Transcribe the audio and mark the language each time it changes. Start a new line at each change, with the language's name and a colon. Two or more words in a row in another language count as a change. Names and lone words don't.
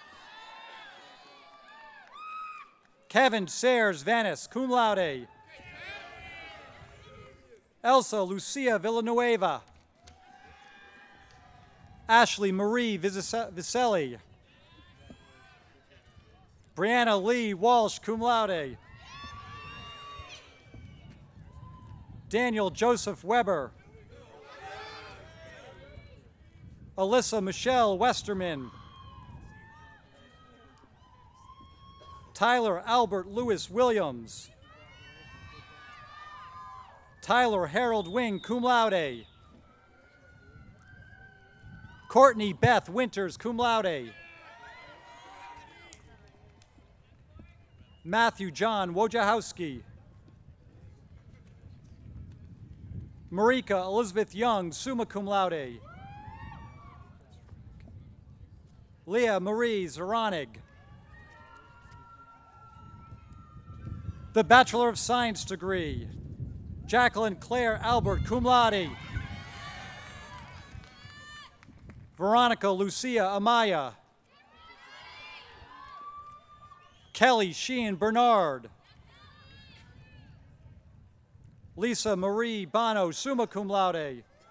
English: Kevin Sayers Vanis,
Latin: cum laude.
English: Elsa Lucia Villanueva. Ashley Marie Viselli. Brianna Lee Walsh,
Latin: cum laude.
English: Daniel Joseph Weber. Alyssa Michelle Westerman. Tyler Albert Lewis Williams. Tyler Harold Wing,
Latin: cum laude.
English: Courtney Beth Winters,
Latin: cum laude.
English: Matthew John Wojciechowski. Marika Elizabeth Young,
Latin: summa cum laude.
English: Leah Marie Zaranig. The Bachelor of Science degree, Jacqueline Claire Albert,
Latin: cum laude.
English: Veronica Lucia Amaya. Kelly Sheehan Bernard. Lisa Marie Bono,
Latin: summa cum laude.